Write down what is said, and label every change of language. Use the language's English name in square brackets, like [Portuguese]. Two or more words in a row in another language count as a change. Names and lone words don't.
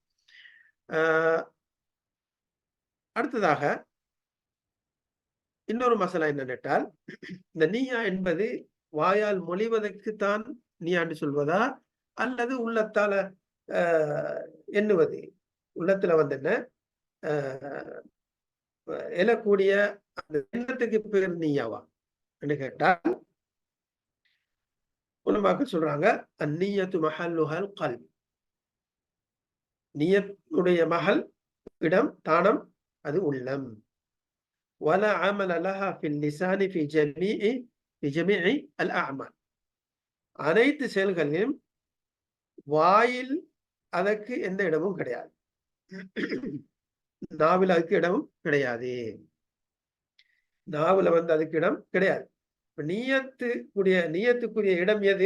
[Tamil] அடுத்ததாக இன்னொரு மசாலா என்னென்றால், இந்த நீயா என்பது வாயால் மொழிவதற்குத்தான் நீயாண்டு சொல்வதா, அல்லது உள்ளத்தால எண்ணுவது, உள்ளத்துல என்ன எழக்கூடிய அந்த எண்ணத்துக்கு பேர் நீயாவா என்று கேட்டால், உலமாக்கள் சொல்றாங்க, [Arabic] النية محلها القلب. [Tamil] நியத்துடைய மஹல், இடம், தானம், அது உள்ளம். [Arabic] ولا عمل لها في اللسان في جميع الأعمال. [Tamil] அனைத்து செயல்களிலும் வாயில் அதற்கு எந்த இடமும் கிடையாது, நாவில் அதுக்கு இடமும் கிடையாது. நாவில் அதுக்கு இடம் கிடையாது. நியத்துக்குரிய இடம் எது?